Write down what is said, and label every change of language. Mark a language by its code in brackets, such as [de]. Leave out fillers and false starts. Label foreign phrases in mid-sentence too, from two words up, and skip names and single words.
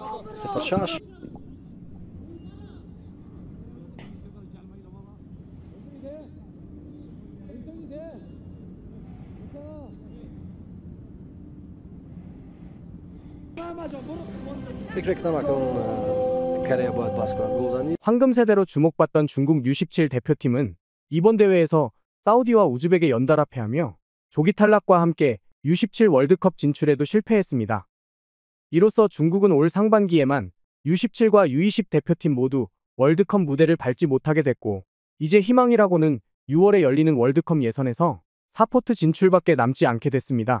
[fa] 0-6 فکر کنم اکنون کریه باید بس کنند گلزنی. [ko] 황금 세대로 주목받던 중국 U17 대표팀은 이번 대회에서 사우디와 우즈벡에 연달아 패하며 조기 탈락과 함께 U17 월드컵 진출에도 실패했습니다. 이로써 중국은 올 상반기에만 U17과 U20 대표팀 모두 월드컵 무대를 밟지 못하게 됐고 이제 희망이라고는 6월에 열리는 월드컵 예선에서 4포트 진출밖에 남지 않게 됐습니다.